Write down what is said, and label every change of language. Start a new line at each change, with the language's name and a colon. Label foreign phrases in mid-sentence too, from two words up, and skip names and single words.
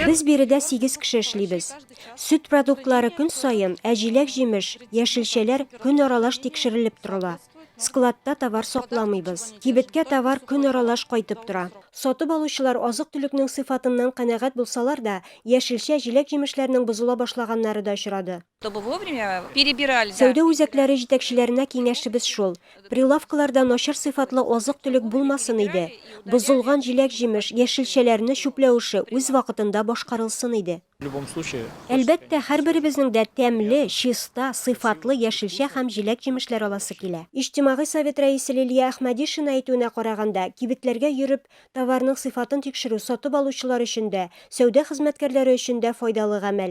Tatar: Без биредә 8 кеше эшлибез. Сөт продуктлары көн саен, ә җиләк-җимеш, яшелчәләр көн аралаш тикшерелеп торыла. Складта товар сакламыйбыз. Кибеткә товар көн аралаш кайтып тора. Сатып алучылар азык-төлекнең сыйфатыннан канәгать булсалар да, яшелчә, җиләк-җимешләрнең бозыла башлаганнары да очрады.
Russian: Чтобы вовремя перебирали.
Tatar: Сәүдә үзәкләре җитәкчеләренә киңәшебез шул. Прилавкаларда начар сыйфатлы азык-төлек булмасын иде. Бозылган җиләк-җимеш, яшелчәләрне чүпләүше үз вакытында башкарылсын иде.
Russian: В любом случае,
Tatar: Әлбәттә, һәрберебезнең дә тәмле, чиста, сыйфатлы яшелчә һәм җиләк-җимешләр аласы килә. Иҗтимагый совет рәисе Лилия Әхмәдишина әйтүенә караганда, кибетләргә йөреп, товарның сыйфатын тикшерү сатып алучылар өчен дә, сәүдә хезмәткәрләре өчен дә файдалы гамәл.